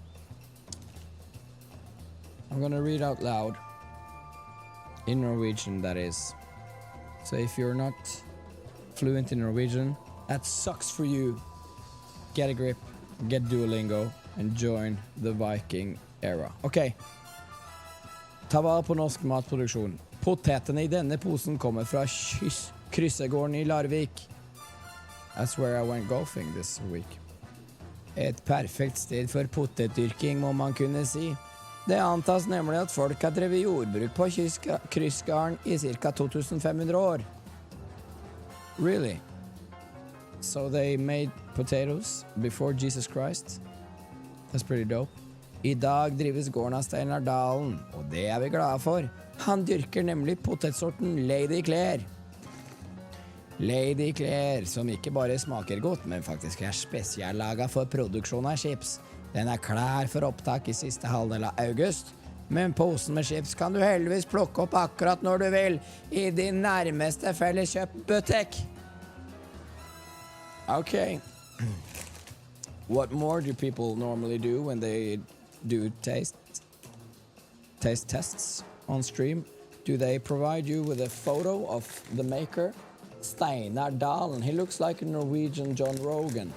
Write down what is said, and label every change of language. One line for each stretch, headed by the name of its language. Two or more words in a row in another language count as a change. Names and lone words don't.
English: I'm gonna read out loud, in Norwegian that is. So if you're not fluent in Norwegian, that sucks for you. Get a grip, get Duolingo, and join the Viking era. Ok.
Norwegian: Ta vare på norsk matproduksjon. Potetene I denne posen kommer fra kryssegården I Larvik. That's where I went golfing this week. Et perfekt sted for potetdyrking, må man kunne si. Det antas nemlig at folk har drevet jordbruk på kryssgarden I cirka 2500 år.
English: Really? So they made potatoes before Jesus Christ? That's pretty dope.
Norwegian: I dag drives gården av Steinar Dalen, og det vi glade for. Han dyrker nemlig potetsorten Lady Claire. Lady Claire, som ikke bare smaker godt, men faktisk spesiallaget for produksjon av chips. Den klar for opptak I siste halvdel av august, men posen med chips kan du heldigvis plukke opp akkurat når du vil I din nærmeste Felleskjøpbutikk.
English: Okay. What more do people normally do when they do taste tests on stream? Do they provide you with a photo of the maker? Steinar Dalen. He looks like a Norwegian John Rogan.